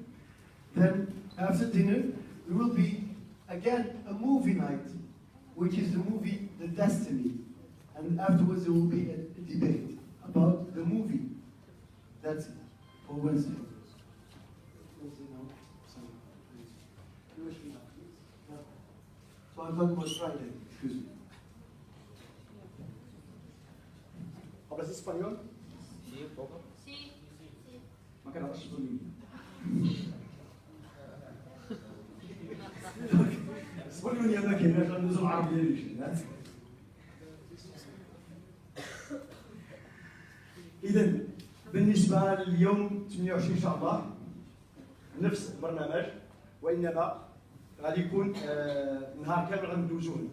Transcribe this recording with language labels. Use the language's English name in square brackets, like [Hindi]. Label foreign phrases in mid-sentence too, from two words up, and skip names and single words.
[English] Then after dinner, there will be again a movie night, which is the movie The Destiny. And afterwards there will be a debate about the movie. That's it for Wednesday. Wednesday now? No. So I'm talking about Friday, excuse me. [Spanish] Hablas español? Sí. Sí. [Arabic] ما كان هذا الشغل اسبانيول يا ما كايناش ندوزو العربيه ليش اذا بالنسبه لليوم 28 ان شاء الله نفس البرنامج وانما غادي يكون نهار كامل غندوزوه.